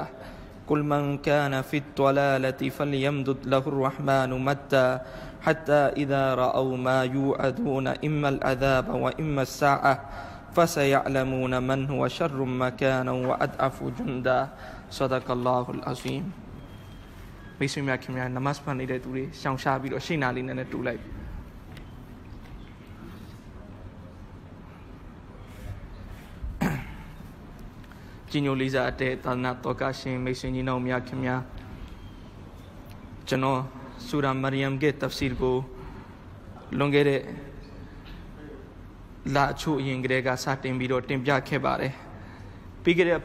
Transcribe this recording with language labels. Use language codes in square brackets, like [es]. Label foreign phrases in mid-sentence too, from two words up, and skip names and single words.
[ar] قل من كان في الضلالة فليمدد له الرحمن مدا حتى إذا رأوا ما يوعدون إما العذاب وإما الساعة فسيعلمون من هو شر مكانا وأضعف جندا صدق الله العظيم [my] မိတ်ဆွေများခင်ဗျာနမတ်ဖတ်နေတဲ့သူတွေရှောင်ရှားပြီးတော့ရှေ့နာလေးနဲ့တူလိုက် ကြီးညိုလေးစားတဲ့သာသနာတော်ကရှင်မိတ်ဆွေညီနောင်များခင်ဗျာကျွန်တော်ဆူရာမရီယမ်ရဲ့တဖ်ဆီရ်ကိုလွန်ခဲ့တဲ့လအချို့အရင်ကတည်းကစတင်ပြီးတော့တင်ပြခဲ့ပါတယ်ပြီးခဲ့တဲ့အ